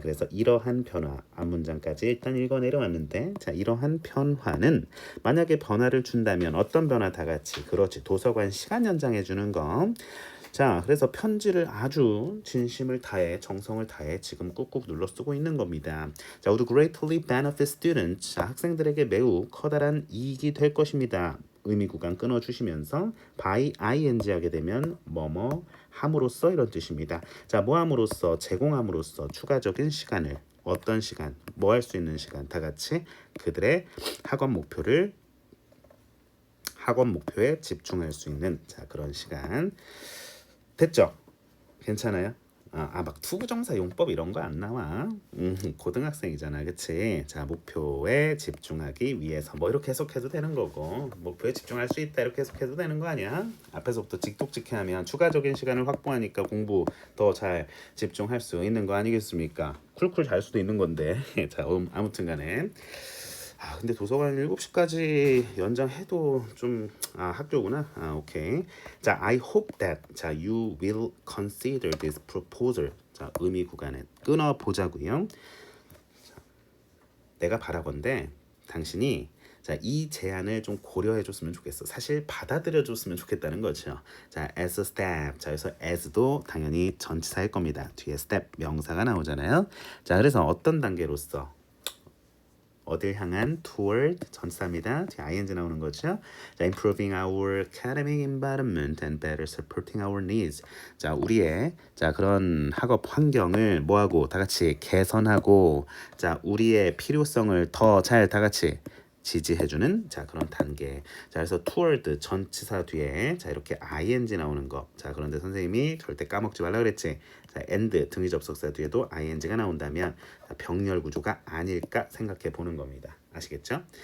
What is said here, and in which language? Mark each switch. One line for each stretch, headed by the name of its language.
Korean: 그래서 이러한 변화. 앞문장까지 일단 읽어 내려왔는데 자, 이러한 변화는 만약에 변화를 준다면 어떤 변화 다 같이 그렇지. 도서관 시간 연장해 주는 거. 자, 그래서 편지를 아주 진심을 다해 정성을 다해 지금 꾹꾹 눌러 쓰고 있는 겁니다. 자,
English: would greatly benefit students.
Korean: 자, 학생들에게 매우 커다란 이익이 될 것입니다. 의미 구간 끊어주시면서 by ing 하게 되면 뭐뭐 함으로써 이런 뜻입니다. 자, 뭐 함으로써 제공함으로써 추가적인 시간을 어떤 시간 뭐 할 수 있는 시간 다 같이 그들의 학업 목표에 집중할 수 있는 자 그런 시간 됐죠? 괜찮아요? 막 투부정사 용법 이런 거 안 나와. 고등학생이잖아, 그치? 자, 목표에 집중하기 위해서 뭐 이렇게 해석해도 되는 거고 목표에 집중할 수 있다 이렇게 해석해도 되는 거 아니야? 앞에서부터 직독직해하면 추가적인 시간을 확보하니까 공부 더 잘 집중할 수 있는 거 아니겠습니까? 쿨쿨 잘 수도 있는 건데. 자, 아무튼간에. 근데 도서관 7시까지 연장해도 좀 학교구나. 오케이. 자,
English: I hope that 자, you will consider this proposal.
Korean: 자, 의미 구간에 끊어 보자고요. 내가 바라건대 당신이 자, 이 제안을 좀 고려해 줬으면 좋겠어. 사실 받아들여 줬으면 좋겠다는 거죠. 자,
English: as a step.
Korean: 자, 그래서 as도 당연히 전치사일 겁니다. 뒤에 step 명사가 나오잖아요. 자, 그래서 어떤 단계로서 어딜 향한 toward 전치사입니다. ing 나오는 거죠. 자,
English: improving our academic environment and better supporting our needs.
Korean: 자, 우리의 자 그런 학업 환경을 뭐하고 다 같이 개선하고 자 우리의 필요성을 더 잘 다 같이 지지해주는 자 그런 단계. 자 그래서 toward 전치사 뒤에 자 이렇게 ing 나오는 거. 자 그런데 선생님이 절대 까먹지 말라 그랬지. 자 and 등위 접속사 뒤에도 ing가 나온다면 병렬 구조가 아닐까 생각해 보는 겁니다. 아시겠죠?